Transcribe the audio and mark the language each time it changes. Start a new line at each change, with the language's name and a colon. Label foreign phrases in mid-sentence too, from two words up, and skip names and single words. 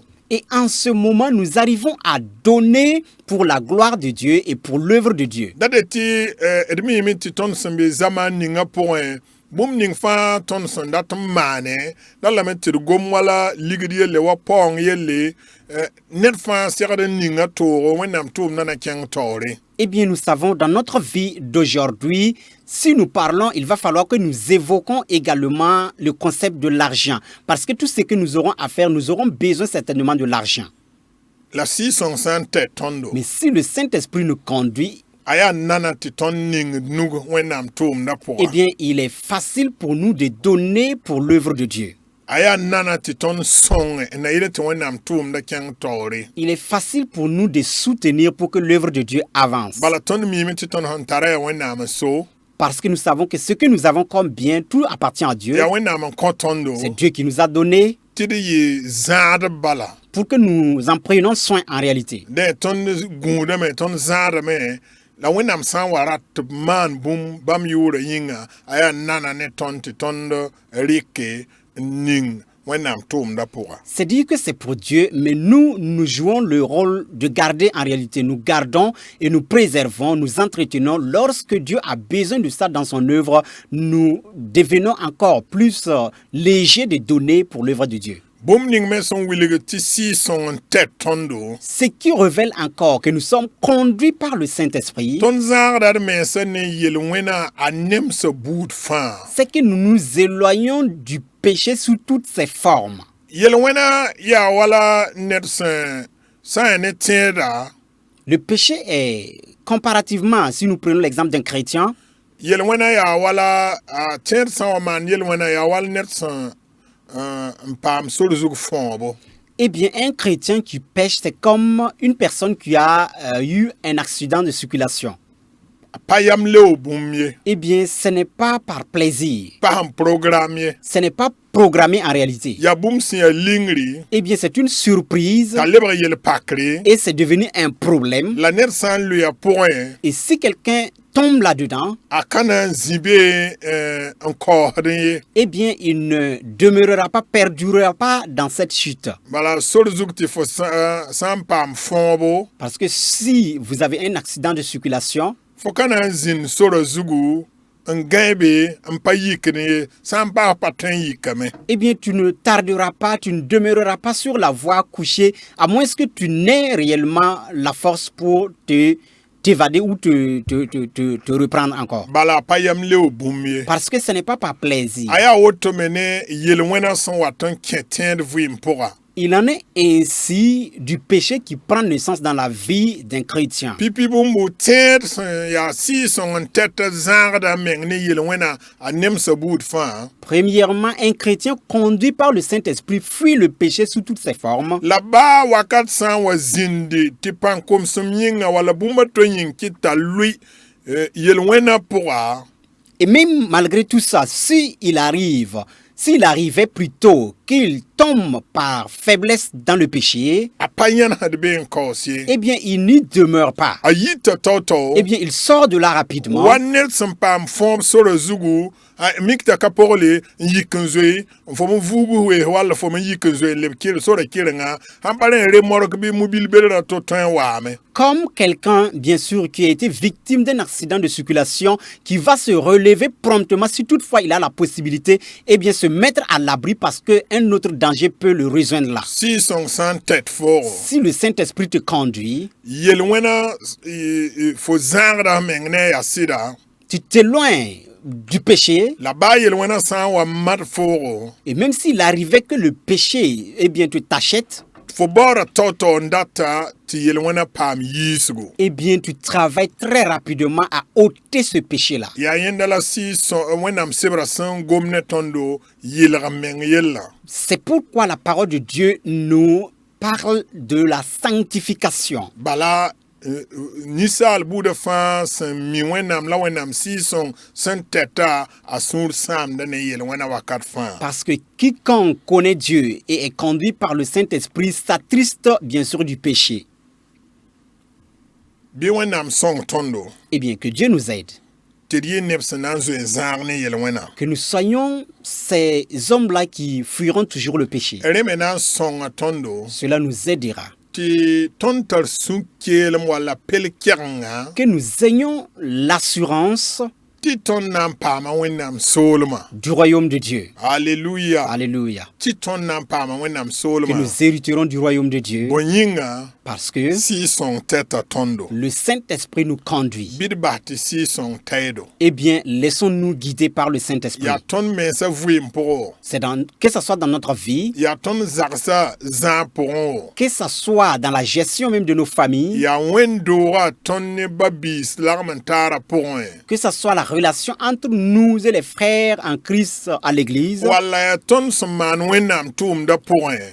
French: Et en ce moment, nous arrivons à donner pour la gloire de Dieu et pour l'œuvre de Dieu.
Mossi: Dade tɩ d miime tɩ tõnd sẽn be zamaan ninga pʋgẽ bũmb ning fãa tõnd sẽn dat n maane da lame tɩ d gom wala ligd yelle wa paoong yelle ned fãa segd n ninga toogo wẽnnaam tʋʋmdã na kẽng taoore.
French: Eh bien, nous savons dans notre vie d'aujourd'hui, si nous parlons, il va falloir que nous évoquons également le concept de l'argent. Parce que tout ce que nous aurons à faire, nous aurons besoin certainement de l'argent.
Mossi: La sɩɩ-sõng sã n tɛ tõndo
French: Mais si le Saint-Esprit nous conduit,
Mossi: a yaa nana tɩ tõnd ning nug wẽnnaam tʋʋmdã eh pʋga.
French: bien, il est facile pour nous de donner pour l'œuvre de Dieu.
Mossi: A yaa nana tɩ tõnd sõnge n na yɩl tɩ wẽnnaam tʋʋmdã kẽng taoore.
French: Il est facile pour nous de soutenir pour que l'œuvre de Dieu avance.
Mossi: Bala tõnd miime tɩ tõnd sẽn tara yaa wẽnnaam n so
French: Parce que nous savons que ce que nous avons comme bien, tout appartient à Dieu.
Mossi: yaa wẽnnaam n kõ tõndo
French: C'est Dieu qui nous a donné
Mossi: tɩ d yɩ zãad bala.
French: pour que nous en prenions soin en réalité.
Mossi: Dẽ tõnd gũudame tõnd zãadame la wẽnnaam sã n wa rat tɩ b maan bũmb bãmb yʋʋrã yĩnga a yaa nana ne tõnd tɩ tõnd rɩke n ning wẽnnaam tʋʋmdã pʋga.
French: C'est dire que c'est pour Dieu, mais nous jouons le rôle de garder en réalité. Nous gardons et nous préservons, nous entretenons. Lorsque Dieu a besoin de ça dans son œuvre, nous devenons encore plus légers de donner pour l'œuvre de Dieu.
Mossi: Bũmb ning me sẽn wilg tɩ sɩɩ-sõng n tɛ tõndo
French: Ce qui révèle encore que nous sommes conduits par le Saint-Esprit,
Mossi: tõnd zãagda d mensã ne yel-wẽna a nemsa buud fãa.
French: c'est que nous nous éloignons du péché sous toutes ses formes.
Mossi: Yel-wẽna yaa wala ned sã n yaa ne tẽeda
French: Le péché est, comparativement, si nous prenons l'exemple d'un chrétien,
Mossi: yel-wẽna yaa wala tẽed sã n wa maan yel-wẽna yaa wala ned sẽn n paam sor zug fõobo.
French: Eh bien, un chrétien qui pêche, c'est comme une personne qui a eu un accident de circulation.
Mossi: pa yam leo bũmb ye,
French: Eh bien, ce n'est pas par plaisir.
Mossi: pa sẽn programme ye,
French: Ce n'est pas programmé en réalité.
Mossi: yaa bũmb sẽn yaa lingri
French: Eh bien, c'est une surprise
Mossi: t'a lebg yel-pakre
French: et c'est devenu un problème.
Mossi: la ned sã n loya pʋgẽ
French: Et si quelqu'un tombe là-dedans,
Mossi: a ka na n zĩ bee n kaoosd ye.
French: eh bien, il ne demeurera pas, perdurera pas dans cette chute.
Mossi: Bala sor zug tɩ fo sã n paam fõobo
French: Parce que si vous avez un accident de circulation,
Mossi: fo ka na n zĩnd sora zugu n gãe be n pa yikd ye sã n paas pa tõe n yikame.
French: eh bien, tu ne tarderas pas, tu ne demeureras pas sur la voie couchée, à moins que tu n'aies réellement la force pour t'évader ou te reprendre encore.
Mossi: Bala pa yam leo bũmb ye.
French: Parce que ce n'est pas par plaisir.
Mossi: A yaa woto me ne yel-wẽnã sẽn wat n kẽ tẽed vɩɩm pʋga.
French: Il en est ainsi du péché qui prend naissance dans la vie d'un chrétien.
Mossi: Pipi bũmbu tẽed sẽn yaa sɩɩsõng n tɛt zãagda n meng ne yel-wẽnã a nemsa buud fãa.
French: Premièrement, un chrétien conduit par le Saint-Esprit fuit le péché sous toutes ses formes.
Mossi: La baa wakat sã n wa zĩndi tɩ pãn-komsem yĩnga wala bũmba tõe yĩng kɩt t'a lʋɩ yel-wẽnã pʋga.
French: Et même malgré tout ça, s'il arrivait plutôt qu'il tombe par faiblesse dans le péché,
Mossi: A pa yãnsd bee n kaoos ye.
French: eh bien, il n'y demeure pas.
Mossi: A yita tao-tao
French: Eh bien, il sort de là rapidement.
Mossi: wa ned sẽn paam fõob sora zugu mik t'a ka pogle n yik n zoe n fo m vuugu wees walla fo m yik n zoe n leb kɩr sora kɩrengã sãn pa rẽ remork bɩ mobil-berã to tõe n waame.
French: Comme quelqu'un, bien sûr, qui a été victime d'un accident de circulation, qui va se relever promptement, si toutefois il a la possibilité, eh bien, se mettre à l'abri parce qu'un autre danger peut le rejoindre là.
Mossi: Sɩɩsõng sã n tɛt foogo
French: Si le Saint-Esprit te conduit,
Mossi: yel-wẽnã fo zãagda meng ne a yaa sɩda
French: tu t'éloignes du péché,
Mossi: la baa yel-wẽnã sã n wa mat foogo
French: et même s'il arrivait que le péché, eh bien, tu t'achètes,
Mossi: fo baoodã tao-tao n data tɩ yel-wẽnã paam yiisgo.
French: eh bien, tu travailles très rapidement à ôter ce péché-là.
Mossi: Yaa yẽnda la Wẽnnaam sebrã sẽn gom ne tõndo yɩlg n meng yella.
French: C'est pourquoi la parole de Dieu nous parle de la sanctification.
Mossi: Bala ninsaal buudã fãa sẽn mi Wẽnnaam la Wẽnnaam sɩɩsõng sẽn tɛta a sũur sãamda ne yel-wẽnã wakat fãa.
French: Parce que quiconque connaît Dieu et est conduit par le Saint-Esprit s'attriste bien sûr du péché.
Mossi: Bɩ Wẽnnaam sõng tõndo
French: Eh bien, que Dieu nous aide.
Mossi: tɩ d yɩ neb sẽn na n zoe n zãag ne yel-wẽnã.
French: Que nous soyons ces hommes-là qui fuiront toujours le péché.
Mossi: Rẽ me na n sõnga tõndo
French: Cela nous aidera.
Mossi: tɩ tõnd tar sũ-keelem walla pel-kɛgenga
French: Que nous ayons l'assurance
Mossi: tɩ tõnd na n paama Wẽnnaam soolmã.
French: du royaume de Dieu. Alléluia. Alléluia.
Mossi: Tɩ tõnd na n paama Wẽnnaam
French: Que
Mossi: soolmã.
French: nous hériterons du royaume de Dieu.
Mossi: Bõe yĩnga
French: Parce que
Mossi: sɩɩsõng tɛta tõndo.
French: le Saint-Esprit nous conduit.
Mossi: Bɩ d bas tɩ sɩɩsõng tɛɛdo.
French: Eh bien, laissons-nous guider par le Saint-Esprit.
Mossi: Yaa tõnd mensã vɩɩm pʋgẽ wo.
French: Que ce soit dans notre vie,
Mossi: Yaa tõnd zagsa zãag pʋgẽ wo.
French: que ce soit dans la gestion même de nos familles,
Mossi: Yaa wẽn-doogã tõnd ne ba-biis lagm n taarã pʋgẽ.
French: que ce soit la relation entre nous et les frères en Christ à l'église,
Mossi: Walla yaa tõnd sẽn maan Wẽnnaam tʋʋmdã pʋgẽ.